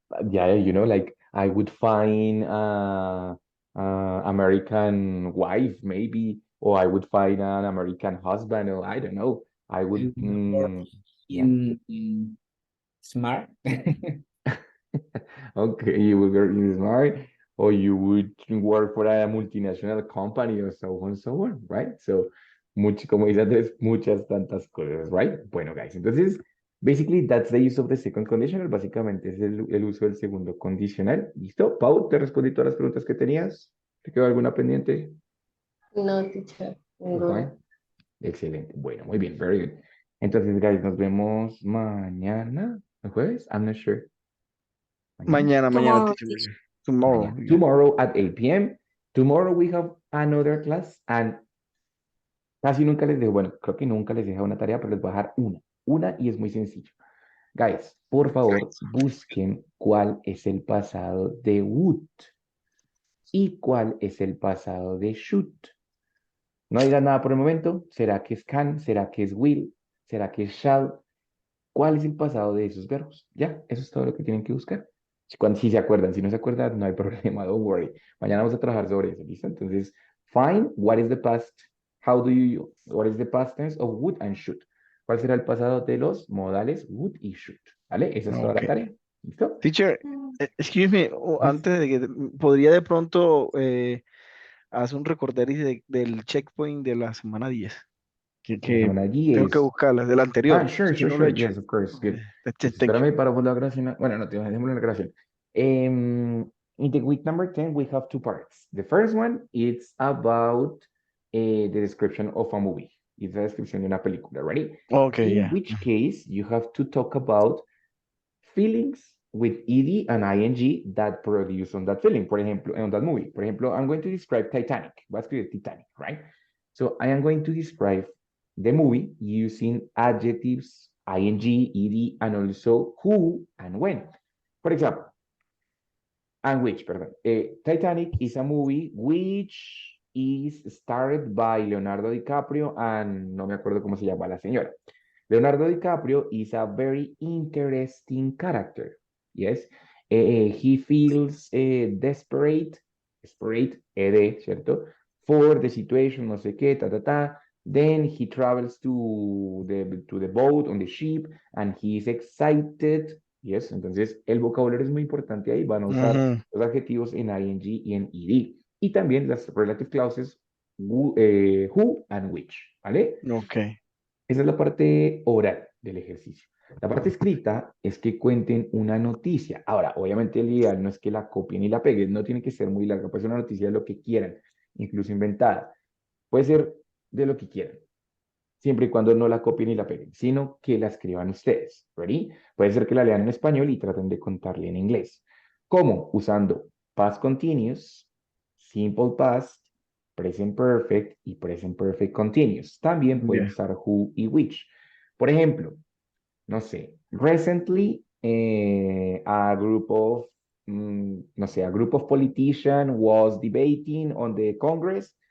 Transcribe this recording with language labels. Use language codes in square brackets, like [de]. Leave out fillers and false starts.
[en] Yeah, you know, like I would find American wife maybe, or I would find an American husband, or I don't know. I would, Or yeah. in smart. Okay, you would work in smart, or you would work for a multinational company, or so on, so on, right? [es] So, mucho, como dice Andrés, muchas tantas cosas, right? [en] Bueno, guys, entonces, basically, that's the use of the second conditional. [es] Básicamente es el uso del segundo condicional. ¿Listo? Pau, te respondí todas las preguntas que tenías. ¿Te quedó alguna pendiente? [en] No, teacher. All fine. [es] Excelente. Bueno, muy bien, [en] very good. [es] Entonces, guys, nos vemos mañana, ¿el jueves? [en] I'm not sure. [es] Mañana. Mañana, [en] Tomorrow, teacher. teacher. Tomorrow. [es] Mañana. [en] Yeah. Tomorrow at 8 p.m. Tomorrow we have another class [es] and casi nunca les dejo, bueno, creo que nunca les dejo una tarea, pero les voy a dejar una y es muy sencillo. Guys, por favor, busquen cuál es el pasado de would y cuál es el pasado de should. No digan nada por el momento. ¿Será que es can? ¿Será que es will? ¿Será que es shall? ¿Cuál es el pasado de esos verbos? Ya, eso es todo lo que tienen que buscar. Si se acuerdan, si no se acuerdan, no hay problema, [en] don't worry. [es] Mañana vamos a trabajar sobre eso, ¿listo? [en] Entonces, find what is the past, what is the past tense of would and should. [es] ¿Cuál será el pasado de los modales would y should? ¿Vale? Esa es toda la [en] Okay. [es] tarea. ¿Listo? [en] Teacher, excuse me, Yes. [es] antes de que podría de pronto hacer un recorderis del checkpoint de la semana 10, La que semana allí tengo que es. buscarla, del anterior, [en] Sure, [es] es que [en] sure, [es] no lo he [en] sure. [es] hecho. [en] Yes, of course. Good. Pues Thank you. [es] espérame para la grabación. Bueno, no, dejémoslo en la grabación. [en] In the week number 10, we have two parts. The first one, it's about the description of a movie. It's a [es] descripción de una película, ready? [en] Okay, In yeah. which case, you have to talk about feelings with ed and ing that produce on that feeling, [es] por ejemplo, [en] on that movie. [es] Por ejemplo, [en] I'm going to describe Titanic. [es] Voy a escribir Titanic, [en] right? So I am going to describe the movie using adjectives, ing, ed, and also who and when. For example, and which, [es] perdón. [en] Titanic is a movie which is starred by Leonardo DiCaprio and [es] no me acuerdo cómo se llama la señora. [en] Leonardo DiCaprio is a very interesting character. Yes. He feels desperate, [es] ¿cierto? [en] For the situation, [es] no sé qué, [en] ta, ta, ta. Then he travels to the boat on the ship and he is excited. [es] Yes, entonces el vocabulario es muy importante ahí. Van a usar los adjetivos en ing y en ed. Y también las relative clauses who and which, ¿vale? [en] Okay. [es] Esa es la parte oral del ejercicio. La parte escrita es que cuenten una noticia. Ahora, obviamente el ideal no es que la copien y la peguen, no tiene que ser muy larga, puede ser una noticia de lo que quieran, incluso inventada. Puede ser de lo que quieran, siempre y cuando no la copien y la peguen, sino que la escriban ustedes. ¿Ready? Puede ser que la lean en español y traten de contarle en inglés. ¿Cómo? Usando past continuous, simple past, present perfect y present perfect continuous. También pueden Yeah. usar who y which. Por ejemplo, no sé, [en] recently a group of, [es] no sé, [en] a group of politicians was debating on the Congress.